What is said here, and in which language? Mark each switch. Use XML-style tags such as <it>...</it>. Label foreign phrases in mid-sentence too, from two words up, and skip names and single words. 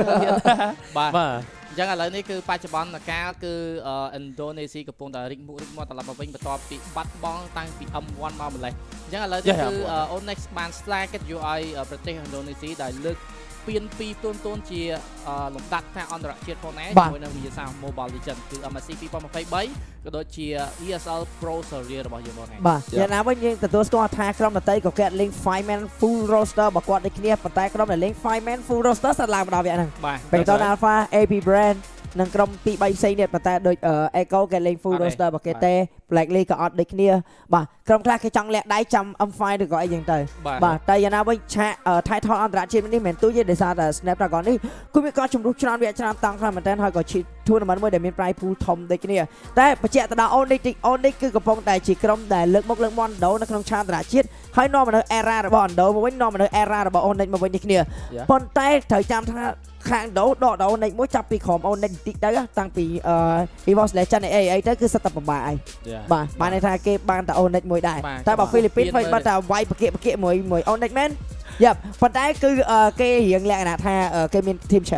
<km>បាទអញ្ចឹងឥឡូវនេះគឺបច្ចុប្បន្នកាលគឺឥណ្ឌូនេស៊ីកំពុងតែរីកមុខត្រឡប់មកវិញបន្ទាប់ពីបាត់បង់តាំងពី M1 មកម្លេះអញ្ចឹងឥឡូវនេះគឺ Onyx បានស្លាយកិត្តិយសឲ្យប្រទេសឥណ្ឌូនេស៊ីដែលលើកពាន2ទួនជាលំដាប់ថ្នាក់អន្តរជាតិផងដែរជាមួយនឹងវិញ្ញាសា Mobile Legends គឺ MSC 2023ក៏ដូចជា ESL Pro Series របស់យើងផងដែរ បាទយ៉ាងណាវិញយើងទទួលស្គាល់ថាក្រុមដតីក៏គេលេង</km> <en>5-man full roster</en> <km>របស់គាត់ដូចគ្នាប៉ុន្តែក្រុមដែលលេង</km> <en>5-man full roster</en> <km>ស្ថិតឡើងដល់វគ្គហ្នឹង BringOn Alpha AP Brand និងក្រុមទី3ផ្សេងទៀតប៉ុន្តែដូច Echo គេលេង</km> <en>full roster</en> <km>របស់គេទេ Blackly ក៏អត់ដូចគ្នាបាទក្រុមខ្លះគេចង់លាក់ដៃចាំ M5 ឬក៏អីចឹងទៅបាទតែយ៉ាងណាវិញឆាក title អន្តរជាតិនេះមិនមែនទូចទេដោយសារតែ Snapdragon នេះគឺ វាក៏ជំរុះច្រើនវាច្រើនតង់ខ្លាំងមែនទែនហើយក៏ឈី tournament មួយដែលមាន</km> <en>prize pool</en> <km>ធំដូចគ្នាតែបញ្ជាក់ទៅដល់ Onyx គឺកំពុងតែជាក្រុ មដែលលើកមុខលើកមាត់ឥណ្ឌូនៅក្នុងឆាកអន្តរជាតិហើយនាំមកនៅ era របស់ឥណ្ឌូមកវិញនាំមកនៅ era របស់ Onyx មកវិញដូចគ្នាប៉ុន្តែត្រូវចាំថាខាងឥណ្ឌូដកដល់ Onyx មួយចាប់ពីក្រុម Onyx បន្តិចទៅតាំងពីEsports Legend អីទៅគឺសិតតែពិបាកហើយបាទបានន័យថាគេបានតែ Onyx មួយដែរតែបើ Philippines វិញបាត់តែវាយបកៀកមួយ Onyx មែនយ៉ាប៉ុន្តែគឺគេរៀងលក្ខណៈថាគេមាន</km> <en>team chat</en>